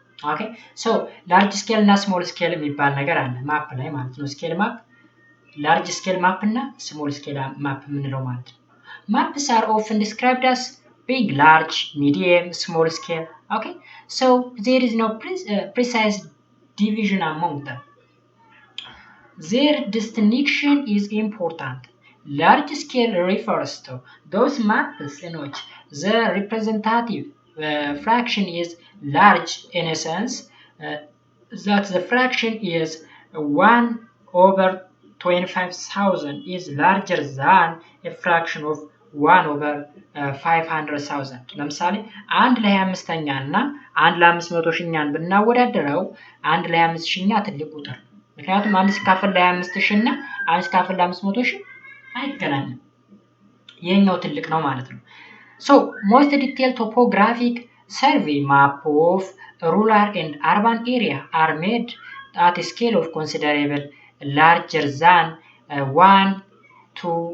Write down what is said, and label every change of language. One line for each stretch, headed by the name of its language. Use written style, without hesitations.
Amharic: ኦኬ ሶ ላርጅ ስኬል እና ስሞል ስኬል የሚባል ነገር አለ ማፕ ላይ ማለት ነው። ስኬል ማፕ፣ ላርጅ ስኬል ማፕ እና ስሞል ስኬል ማፕ የምንለው ማለት ነው። ማፕስ
English: are often described as big, large, medium, small scale. Okay, so there is no precise division among them. Their distinction is important. Large scale refers to those maps in which the representative fraction is large in a sense that the fraction is 1/25,000 is larger than a fraction of 1/500,000.
Amharic: ለምሳሌ 1 ለ25ኛ እና 1 ለ500,000 ብናወዳደረው 1 ለ25,000 ትልቅ ቁጥር ነው። ምክንያቱም 1 ሲካፈል ለ25,000 እና 1 ሲካፈል ለ500,000 አይገናኝም። ይሄኛው ትልቅ ነው ማለት ነው።
English: So most detailed topographic survey map of rural and urban area are made at a scale of considerable larger than 1 to